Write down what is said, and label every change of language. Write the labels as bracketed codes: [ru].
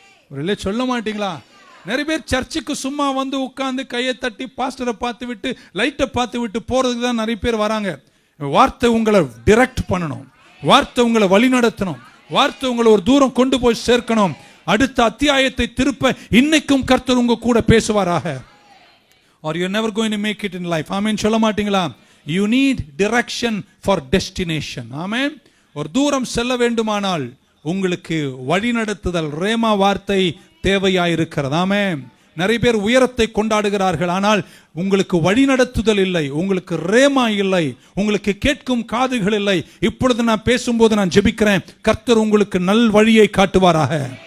[ta] ஒரு சொல்ல மாட்டீங்களா? நிறைய பேர் சர்ச்சுக்கு சும்மா வந்து உட்கார்ந்து கையை தட்டி பாஸ்டரை பார்த்து விட்டு லைட்டை பார்த்து விட்டு போறதுக்கு தான் நிறைய பேர் வராங்க. வார்த்தை உங்களை டிரெக்ட் பண்ணணும், வார்த்தை உங்களை வழிநடத்தணும், வார்த்தை உங்களை ஒரு தூரம் கொண்டு போய் சேர்க்கணும். அடுத்த அத்தியாயத்தை திருப்ப இன்னைக்கும் கர்த்தர் உங்க கூட பேசுவாராக. [en] or you're never going to make it in life. [ta] ஆமென் சொல்ல மாட்டீங்களா? [en] you need direction for destination. [ta] ஆமென். ஒரு தூரம் செல்ல வேண்டுமானால் உங்களுக்கு வழிநடத்துதல் ரேமா வார்த்தை தேவையாயிருக்கிறது. ஆமென். நிறைய பேர் உயரத்தை கொண்டாடுகிறார்கள், ஆனால் உங்களுக்கு வழிநடத்துதல் இல்லை, உங்களுக்கு ரேமா இல்லை, உங்களுக்கு கேட்கும் காதுகள் இல்லை. இப்பொழுது நான் பேசும்போது நான் ஜெபிக்கிறேன், கர்த்தர் உங்களுக்கு நல் வழியை காட்டுவாராக.